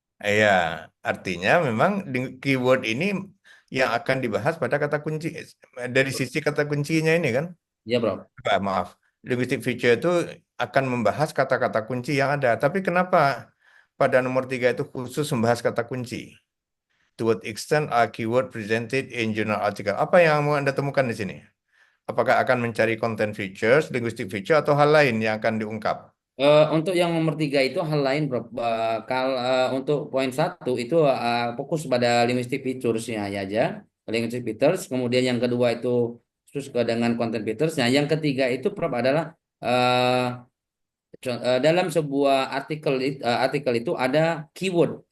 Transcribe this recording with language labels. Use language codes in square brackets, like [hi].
[id] Iya, artinya memang keyword ini yang akan dibahas pada kata kunci dari sisi kata kuncinya ini kan? Ya, Bro. Maaf, linguistic feature itu akan membahas kata-kata kunci yang ada. Tapi kenapa pada nomor 3 itu khusus membahas kata kunci? [en] To what extent are keyword presented in journal article? [id] Apa yang mau Anda temukan di sini? Apakah akan mencari content features, linguistic feature, atau hal lain yang akan diungkap? Untuk yang nomor 3 itu hal lain, Bro. Untuk poin 1 itu fokus pada linguistic features-nya aja. Linguistic features. Kemudian yang kedua itu khusus dengan content features. Nah, yang ketiga itu, Prof, adalah eh, dalam sebuah artikel itu ada keyword.